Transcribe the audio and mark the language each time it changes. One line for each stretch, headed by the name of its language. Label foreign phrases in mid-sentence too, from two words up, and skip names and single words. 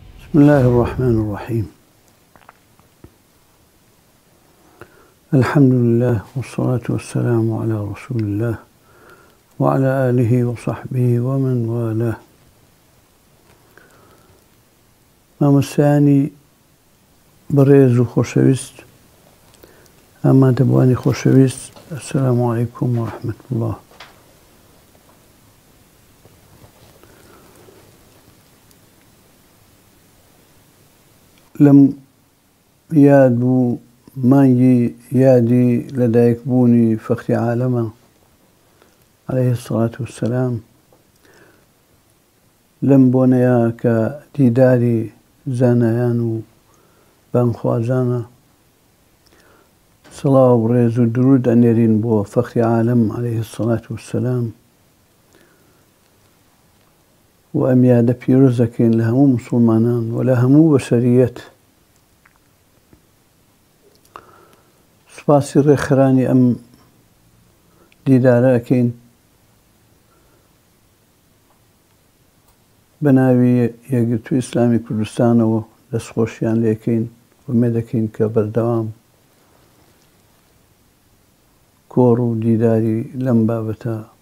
Arabic: بسم الله الرحمن الرحيم. الحمد لله والصلاة والسلام على رسول الله وعلى آله وصحبه ومن والاه.
Central Kurdish: مامۆستایانی بەڕێز و خۆشەویست، ئامادەبوانی خۆشەویست،
Arabic: السلام عليكم ورحمة الله.
Central Kurdish: لەم یاد بوو مانگی یادی لەدایکبوونی فەخری عالەمە
Arabic: عليه الصلاة والسلام،
Central Kurdish: لەم بۆنەیە کە دیداری زانایان و بانخوازانە، سڵاو و ڕێز و درود ئەنێرین بۆ فەخری عالەم
Arabic: عليه الصلاة والسلام
Central Kurdish: و ئەم یادە پیرۆز دەکەین لە هەموو موسڵمانان و لە هەموو بەشەریەت. سوپاسی ڕێکخراانی ئەم دیدارە ئەکەین بە ناوی یەکگرتووی ئیسلامی کوردستانەوە، دەستخۆشیان لێکەین ومێ دەکەین کە بەردەوام کۆڕ و دیداری لەم بابەتە